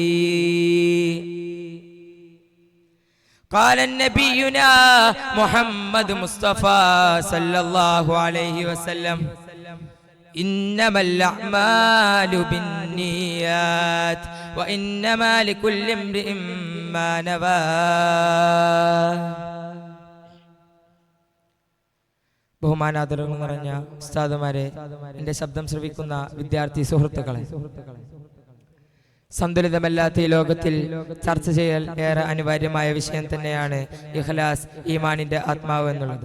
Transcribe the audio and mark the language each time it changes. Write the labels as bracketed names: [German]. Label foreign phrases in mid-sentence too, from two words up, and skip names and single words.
[Arabic] قال نبينا محمد مصطفى صلى الله عليه وسلم إنما الأعمال بالنيات وإنما لكل امرئ ما نوى. [Malayalam] ബഹുമാനാദരവ് നിറഞ്ഞ ഉസ്താദുമാരെ, എൻ്റെ ശബ്ദം ശ്രവിക്കുന്ന വിദ്യാർത്ഥി സുഹൃത്തുക്കളെ, സന്തുലിതമല്ലാത്ത ഈ ലോകത്തിൽ ചർച്ച ചെയ്യൽ ഏറെ അനിവാര്യമായ വിഷയം തന്നെയാണ് ഇഖ്ലാസ്, ഈമാനിന്റെ ആത്മാവ് എന്നുള്ളത്.